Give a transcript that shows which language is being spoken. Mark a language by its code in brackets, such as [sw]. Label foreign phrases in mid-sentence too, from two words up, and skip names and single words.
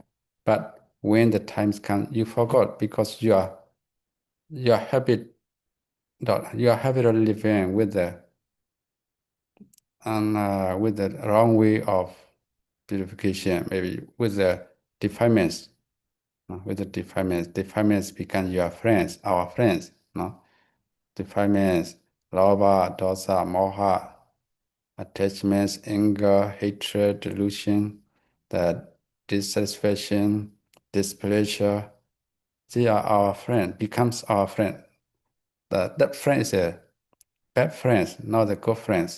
[en] But when the times come, you forgot because your habit of living with the wrong way of purification, maybe with the defilements. With the defilements become your friends, our friends. No? Defilements, [pi] lobha, dosa, moha, [en] attachments, anger, hatred, delusion, that dissatisfaction, displeasure, they are our friend, becomes our friend. That friend is a bad friend, not a good friends.